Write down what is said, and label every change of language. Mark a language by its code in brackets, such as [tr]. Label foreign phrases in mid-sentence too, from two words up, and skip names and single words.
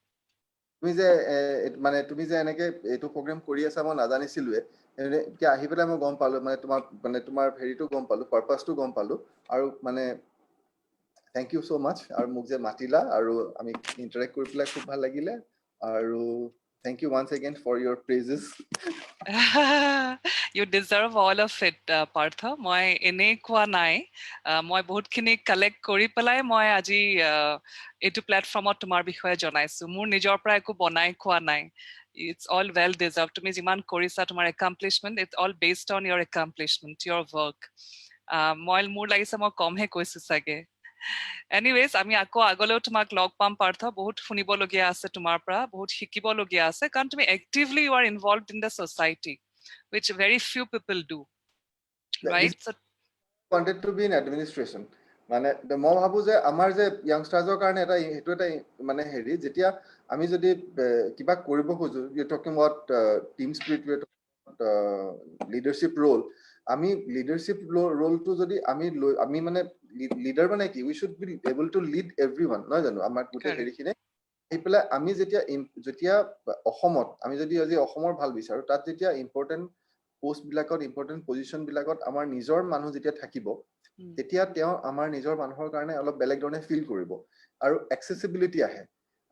[as] তুমি যে এনেকে এইটো প্ৰগ্ৰেম কৰি আছা মই নাজানিছিলোৱে, এতিয়া আহি পেলাই মই গম পালো, মানে তোমাৰ হেৰিটো গম পালো, পাৰপাছটো গম পালো। আৰু মানে [en] thank you so much, [as] আৰু মোক যে মাতিলা আৰু আমি ইণ্টাৰেক্ট কৰি পেলাই খুব ভাল লাগিলে। [en] আৰু thank you once again for your presence। You deserve all of it, পাৰ্থ। [as] মই এনেই কোৱা নাই, মই বহুতখিনি কালেক্ট কৰি পেলাই মই আজি এইটো প্লেটফৰ্মত তোমাৰ বিষয়ে জনাইছো। মোৰ নিজৰ পৰা একো বনাই কোৱা নাই। [en] It's all well deserved. [as] তুমি যিমান কৰিছা, তোমাৰ [en] accomplishment, it's all based on your accomplishment, your work. [as] মোৰ লাগিছে মই কমহে কৈছো চাগে। এনিৱেজ, আমি আকৌ আগলৈও তোমাক লগ পাম পাৰ্থ। বহুত শুনিবলগীয়া আছে তোমাৰ পৰা, বহুত শিকিবলগীয়া আছে, কাৰণ তুমি এক্টিভলি [en] you are involved in the society, which very few people do, right? So wanted to be in administration. [as] মানে মই ভাবো যে আমাৰ যে য়াংষ্টাৰ্ছৰ কাৰণে সেইটো এটা মানে হেৰি, যেতিয়া আমি যদি কিবা কৰিব খোজো, [en] you talking about team spirit, leadership role, [as] আমি লিডাৰশ্বিপ ৰোলটো যদি আমি মানে লিডাৰ মানে কি, [en] we should be able to lead everyone, [as] নহয় জানো? আমাৰ গোটেই হেৰিখিনি আহি পেলাই আমি যেতিয়া অসমত, আমি যদি আজি অসমৰ ভাল বিচাৰো, তাত যেতিয়া [en] important post [as] বিলাকত, [en] important position [as] বিলাকত আমাৰ নিজৰ মানুহ যেতিয়া থাকিব, তেতিয়া তেওঁ আমাৰ নিজৰ মানুহৰ কাৰণে অলপ বেলেগ ধৰণে ফিল কৰিব, আৰু এক্সেচিবিলিটি আহে।